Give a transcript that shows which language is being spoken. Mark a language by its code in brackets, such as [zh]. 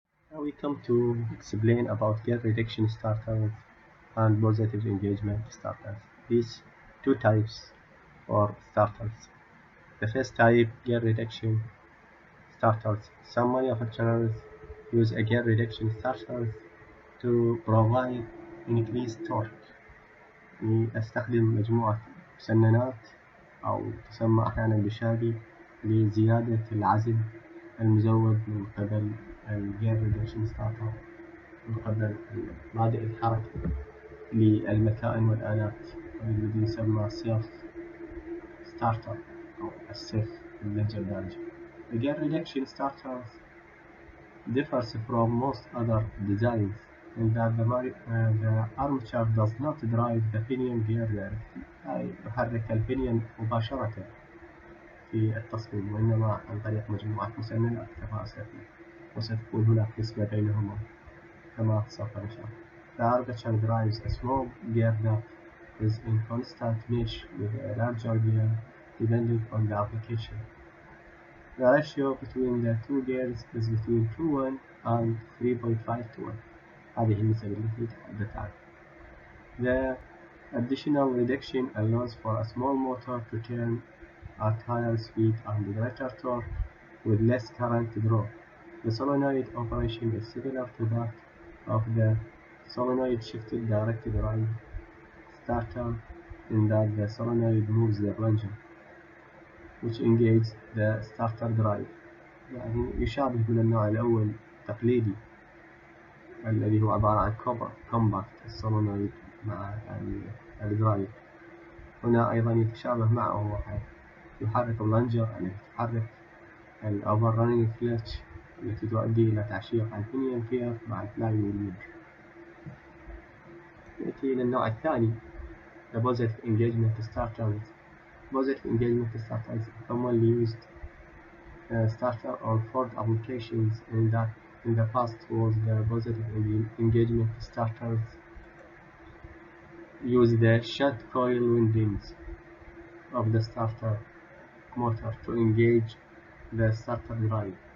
[en] Now we come to explain about gear reduction starters and positive engagement starters. These two types for starters. The first type, gear reduction starters. Some manufacturers use a gear reduction starters to provide increased torque. [ar] يستخدم مجموعة مسننات أو تسمى أحيانا بشادي لزيادة العزم المزود من قبل الجير ريدكشن ستارتر من قبل مبادئ الحركة للمكائن والآلات الذي يسمى سيلف ستارتر أو السيف باللهجة الدارجة. [en] The gear reduction starters differs from most other designs in that the armature does not drive the pinion gear directly [ar] أي يحرك البنيون مباشرة في التصميم وإنما عن طريق مجموعة مسننات كما سيأتي وستكون هناك نسبة بينهما كما سوف نشرح. [en] The armature drives a small gear that is in constant mesh with a larger gear depending on the application. The ratio between the two gears is between 2:1 and 3.5:1. [ar] هذه النسب التي تحدثت عنها. [en] The additional reduction allows for a small motor to turn at higher speed and greater torque with less current draw. The solenoid operation is similar to that of the solenoid shifted direct drive starter in that the solenoid moves the plunger which engages the starter drive. [ar] يعني يشابه من النوع الأول التقليدي الذي هو عبارة عن كومباكت السولونويد مع الدرايف. هنا أيضا يتشابه معه يحرك بلانجر يعني تحرك الأوفر رانينج كلتش التي تؤدي إلى تعشيق البنيون كير مع الفلاي ويل. نأتي إلى النوع الثاني [en] the positive engagement starters. Positive engagement starters commonly used starter on Ford applications in the past was the positive engagement starters use the shunt coil windings of the starter motor to engage the starter drive.